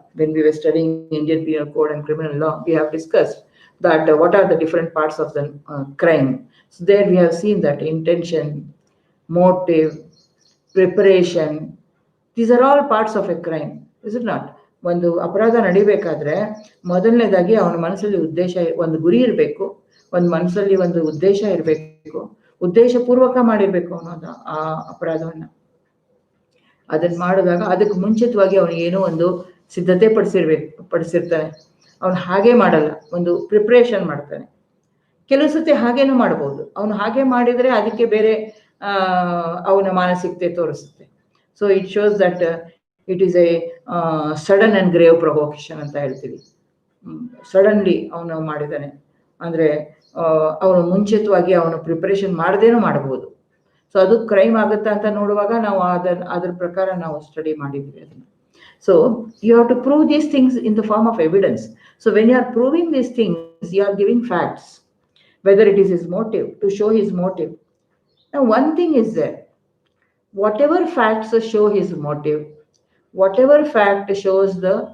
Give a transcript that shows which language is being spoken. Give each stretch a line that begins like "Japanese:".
English: When we were studying Indian Penal Code and criminal law, we have discussed that what are the different parts of the crime. So there we have seen that intention, motive, preparation, these are all parts of a crime, is it not?
Kannada: ಒಂದು ಅಪರಾಧ ನಡಿಬೇಕಾದ್ರೆ ಮೊದಲನೇದಾಗಿ ಅವನ ಮನಸ್ಸಲ್ಲಿ ಉದ್ದೇಶ, ಒಂದು ಗುರಿ ಇರಬೇಕು, ಒಂದು ಮನಸ್ಸಲ್ಲಿ ಒಂದು ಉದ್ದೇಶ ಇರಬೇಕು, ಉದ್ದೇಶ ಪೂರ್ವಕ ಮಾಡಿರ್ಬೇಕು ಅವನು ಆ ಅಪರಾಧವನ್ನ. ಅದನ್ನ ಮಾಡಿದಾಗ ಅದಕ್ಕೆ ಮುಂಚಿತವಾಗಿ ಅವನು ಏನೋ ಒಂದು ಸಿದ್ಧತೆ ಪಡಿಸಿರ್ತಾನೆ. ಅವನು ಹಾಗೆ ಮಾಡಲ್ಲ, ಒಂದು ಪ್ರಿಪ್ರೇಷನ್ ಮಾಡ್ತಾನೆ. ಕೆಲವು ಸತಿ ಹಾಗೇನೂ ಮಾಡಬಹುದು. ಅವನು ಹಾಗೆ ಮಾಡಿದ್ರೆ ಅದಕ್ಕೆ ಬೇರೆ ಅವನ ಮಾನಸಿಕತೆ ತೋರಿಸುತ್ತೆ.
English: so it shows that it is a sudden and grave provocation
Kannada: ಅಂತ ಹೇಳ್ತೀವಿ. ಸಡನ್ಲಿ ಅವನು ಮಾಡಿದ್ದಾನೆ ಅಂದರೆ ಅವನು ಮುಂಚಿತವಾಗಿ ಅವನು ಪ್ರಿಪರೇಷನ್ ಮಾಡದೇನೂ ಮಾಡಬಹುದು. ಸೊ ಅದು ಕ್ರೈಮ್ ಆಗುತ್ತಾ ಅಂತ ನೋಡುವಾಗ ನಾವು ಅದ್ರ ಪ್ರಕಾರ ನಾವು ಸ್ಟಡಿ ಮಾಡಿದ್ವಿ ಅದನ್ನು.
English: So you have to prove these things in the form of evidence. So when you are proving these things, you are giving facts, whether it is his motive, to show his motive. Now one thing is there, whatever facts show his motive, whatever fact shows the